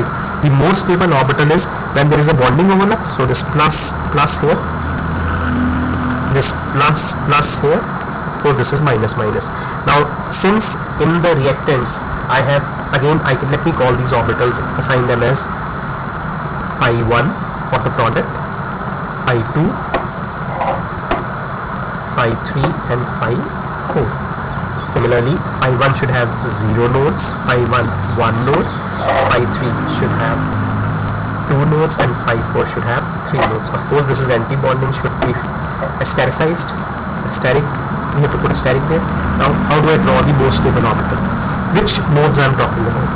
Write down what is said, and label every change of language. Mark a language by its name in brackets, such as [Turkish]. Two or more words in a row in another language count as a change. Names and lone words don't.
[English] The most stable orbital is when there is a bonding overlap, so this plus here, this plus here, of course this is minus. Now since in the reactants I have, again let me call these orbitals, assign them as phi 1 for the product, phi 2, phi 3 and phi 4. Similarly, phi 1 should have 0 nodes, phi 1 1 node, phi 3 should have 2 nodes, and phi 4 should have 3 nodes. Of course, this is anti-bonding, should be astericized, asteric, we have to put asteric there. Now, how do I draw the most stable orbital? Which nodes I am talking about?